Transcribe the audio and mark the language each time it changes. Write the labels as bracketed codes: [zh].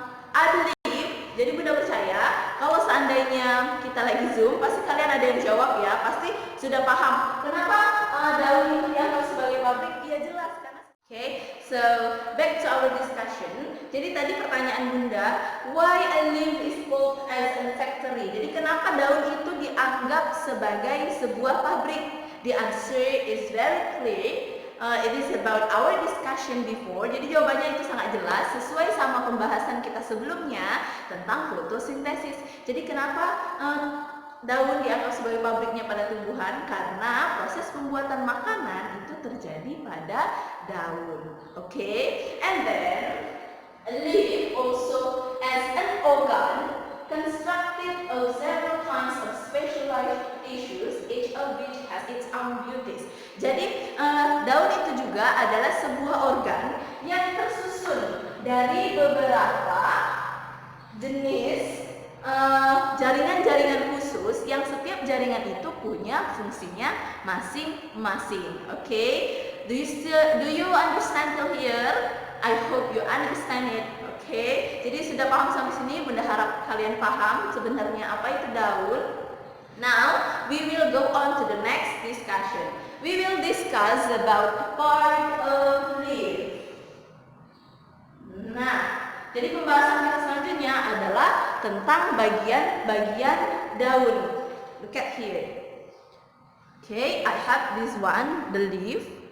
[en] I believe, [id] jadi Bunda percaya kalau seandainya kita lagi Zoom, pasti kalian ada yang jawab ya, pasti sudah paham kenapa daun itu dianggap sebagai pabrik. Iya jelas karena [en] so back to our discussion. [id] Jadi tadi pertanyaan Bunda, [en] why a leaf is called as a factory? [id] Jadi kenapa daun itu dianggap sebagai sebuah pabrik? [en] The answer is very clear. It is about our discussion before. [id] Jadi jawabannya itu sangat jelas sesuai sama pembahasan kita sebelumnya tentang fotosintesis. Jadi kenapa daun dianggap sebagai pabriknya pada tumbuhan? Karena proses pembuatan makanan itu terjadi pada daun. [en] Okay? And then a leaf also as an organ constructed of several kinds of specialized tissues, each of which has its own duties. [id] Jadi daun itu juga adalah sebuah organ yang tersusun dari beberapa jenis jaringan-jaringan khusus yang setiap jaringan itu punya fungsinya masing-masing. [en] Okay? Do you understand till here? I hope you understand it. Okay? [id] Jadi sudah paham sampai sini? Bunda harap kalian paham sebenarnya apa itu daun. [en] Now we will go on to the next discussion. We will discuss about part of leaf. [id] Nah, jadi pembahasan kita selanjutnya adalah tentang bagian-bagian daun. [en] Look at here. Okay, I have this one, the leaf.